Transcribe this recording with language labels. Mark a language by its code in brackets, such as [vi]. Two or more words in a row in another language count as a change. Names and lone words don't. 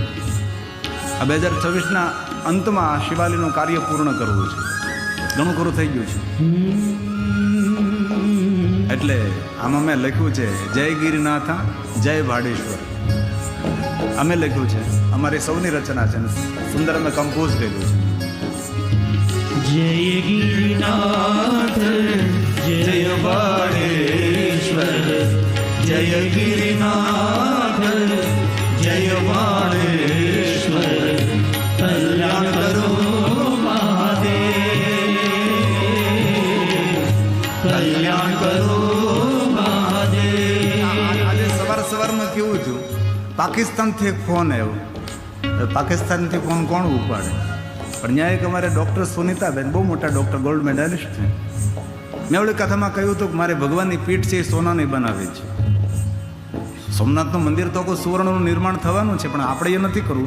[gu] આ 2026ના અંતમાં આ શિવાલયનું કાર્ય પૂર્ણ કરવું છે. ઘણું ખરું થઈ ગયું છે. એટલે આમાં મેં લખ્યું છે જય ગિરિનાથા જય ભાડેશ્વર. અમે લખ્યું છે, અમારી સૌની રચના છે, સુંદર અમે કમ્પોઝ કર્યું છે. [hi] जय गिरिनाथ, जय बाणेश्वर, जय गिरिनाथ, जय बाणेश्वर, कल्याण करो महादेव, कल्याण करो महादेव. [gu] આજે સવારમાં કેવું થયું, પાકિસ્તાનથી એક ફોન આવ્યો. પાકિસ્તાનથી ફોન કોણ ઉપાડે? પણ ત્યાં એક અમારે ડૉક્ટર સુનિતાબેન, બહુ મોટા ડૉક્ટર, [en] gold medalist [gu] છે. મેં ઓલી કથામાં કહ્યું હતું કે મારે ભગવાનની પીઠ છે એ સોનાની બનાવી છે. સોમનાથનું મંદિર તો કોઈ સુવર્ણનું નિર્માણ થવાનું છે, પણ આપણે એ નથી કરવું.